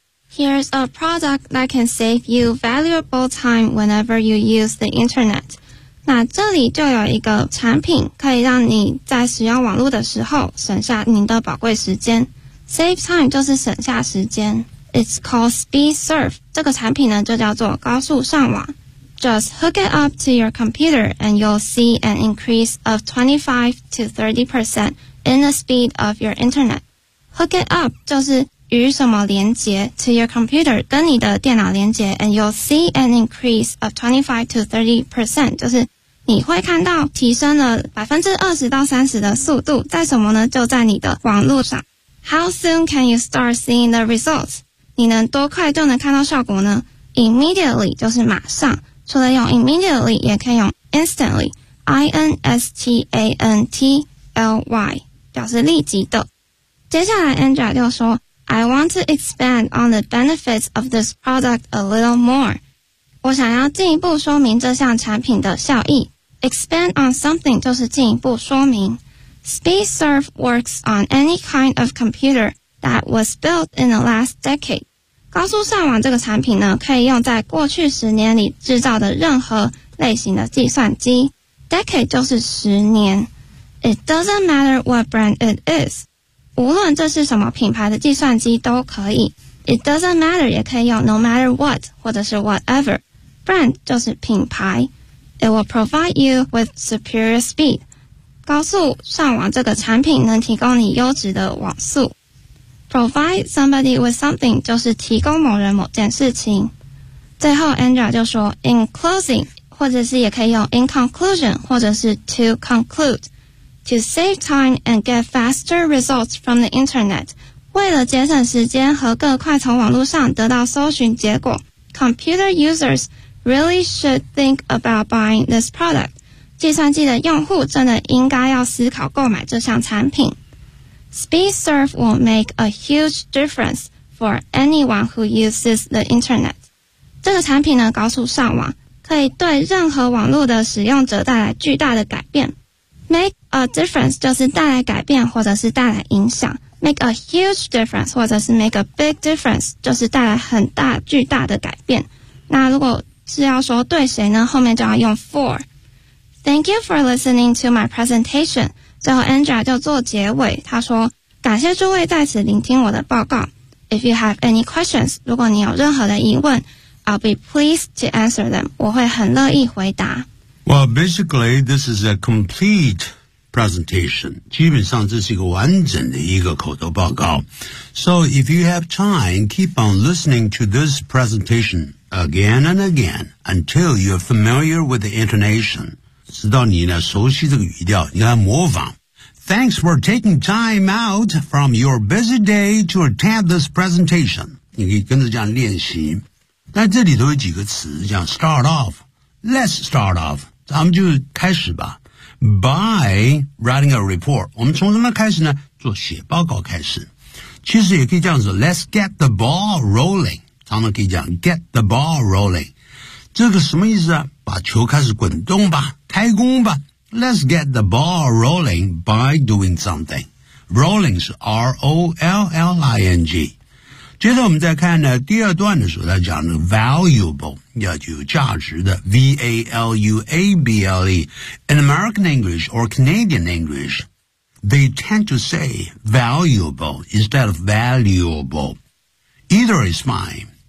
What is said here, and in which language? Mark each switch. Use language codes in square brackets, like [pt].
[en] Here's a product that can save you valuable time whenever you use the internet. [zh] 那这里就有一个产品可以让你在使用网络的时候省下您的宝贵时间。 [en] Save time [zh] 就是省下时间。 [en] It's called SpeedSurf. [zh] 这个产品呢就叫做高速上网。 [en] Just hook it up to your computer and you'll see an increase of 25 to 30% in the speed of your internet. Hook it up [zh] 就是与什么连接 [en] to your computer [zh] 跟你的电脑连接 [en] and you'll see an increase of 25 to 30% [zh] 就是你会看到提升了 20% 到 30% 的速度在什么呢就在你的网络上 [en] How soon can you start seeing the results? [zh] 你能多快就能看到效果呢 [en] Immediately [zh] 就是马上除了用 immediately 也可以用 instantly I-N-S-T-A-N-T-L-Y 表示立即的接下来 Andrea 就说 [en] I want to expand on the benefits of this product a little more. [zh] 我想要进一步说明这项产品的效益。 [en] Expand on something [zh] 就是进一步说明。 [en] SpeedSurf works on any kind of computer that was built in the last decade. [zh] 高速上网这个产品呢可以用在过去十年里制造的任何类型的计算机。 [en] Decade [zh] 就是十年。 [en] It doesn't matter what brand it is. [zh] 无论这是什么品牌的计算机都可以。 [en] It doesn't matter [zh] 也可以用 [en] no matter what [zh] 或者是 [en] whatever. Brand [zh] 就是品牌。 [en] It will provide you with superior speed. [zh] 高速上网这个产品能提供你优质的网速。 [en] Provide somebody with something [zh] 就是提供某人某件事情。最后 Andrea 就说 [en] in closing [zh] 或者是也可以用 [en] in conclusion 或者是 to concludeTo save time and get faster results from the internet. [zh] 为了节省时间和更快从网络上得到搜寻结果 [en] Computer users really should think about buying this product. [zh] 计算机的用户真的应该要思考购买这项产品。 [en] SpeedSurf will make a huge difference for anyone who uses the internet. [zh] 这个产品呢，高速上网可以对任何网络的使用者带来巨大的改变。 [en] Make a difference [zh] 就是带来改变或者是带来影响。 [en] Make a huge difference 或者是 make a big difference [zh] 就是带来很大巨大的改变。那如果是要说对谁呢，后面就要用 for。 [en] Thank you for listening to my presentation. [zh] 最后 Andrea 就做结尾，她说感谢诸位在此聆听我的报告。 [en] If you have any questions, [zh] 如果你有任何的疑问， [en] I'll be pleased to answer them. [zh] 我会很乐意回答。 [en] Well, basically, this is a complete presentation. [zh] 基本上这是一个完整的一个口头报告。 [en] So if you have time, keep on listening to this presentation again and again until you're familiar with the intonation. [zh] 直到你呢熟悉这个语调，你来模仿。 [en] Thanks for taking time out from your busy day to attend this presentation. [zh] 你可以跟着这样练习。那这里头有几个词，像 [en] start off, let's start off, [zh] 咱们就开始吧。 [en] By writing a report, [zh] 我们从什么开始呢？做写报告开始。其实也可以这样子 , [en] let's get the ball rolling, [zh] 常常可以讲 [en] get the ball rolling。 [zh] 这个什么意思啊？把球开始滚动吧，开工吧。 [en] Let's get the ball rolling by doing something. Rolling 是 R-O-L-L-I-N-G。 [zh] 接着我们再看呢第二段的时候，他讲的 [en] valuable, [zh] 要具有价值的 [en] V-A-L-U-A-B-L-E, in American English or Canadian English, they tend to say valuable instead of valuable. Either is fine.